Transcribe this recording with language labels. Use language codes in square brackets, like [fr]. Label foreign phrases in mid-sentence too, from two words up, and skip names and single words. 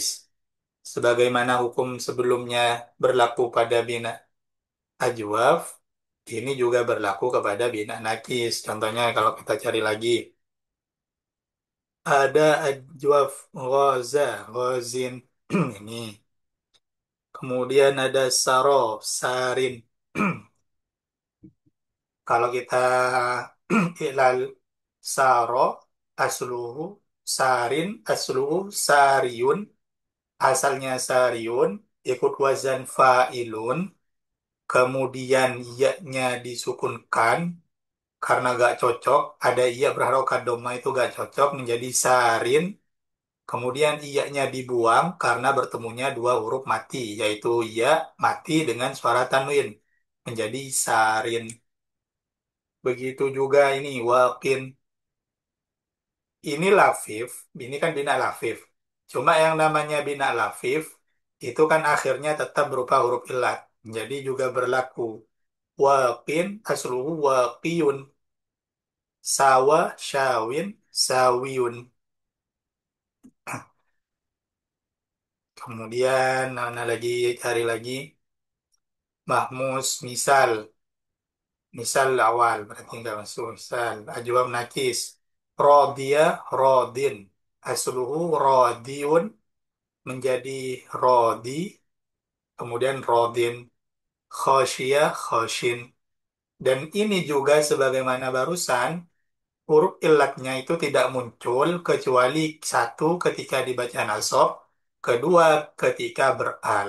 [id] Sebagaimana hukum sebelumnya berlaku pada bina ajwaf, ini juga berlaku kepada bina nakis. Contohnya kalau kita cari lagi, ada ajwaf [ar] غزا، غازٍ. [id] Ini. Kemudian ada saro, sarin. Kalau kita ilal [ar] سرى، أصله، سارٍ، أصله، ساريٌ. [id] Asalnya sariun, ikut wazan fa'ilun. Kemudian ya-nya disukunkan karena gak cocok. Ada iya berharokat doma itu gak cocok menjadi sarin. Kemudian iya-nya dibuang karena bertemunya dua huruf mati, yaitu ya mati dengan suara tanwin menjadi sarin. Begitu juga ini wakin. Ini lafif, ini kan bina lafif. Cuma yang namanya bina lafif itu kan akhirnya tetap berupa huruf ilat. Jadi juga berlaku. [ar] واقٍ أصله واقيٌ. شوى شاوٍ شاويٌ. [id] Kemudian mana lagi cari lagi mahmus misal. Misal awal berarti enggak masuk misal. Ajwab nakis. [ar] رضي راضٍ. أصله راضيٌ [id] menjadi rodi. Kemudian rodin. [ar] خشي خاشٍ. [id] Dan ini juga sebagaimana barusan huruf ilatnya itu tidak muncul kecuali satu ketika dibaca nasab Kedua, ketika beral.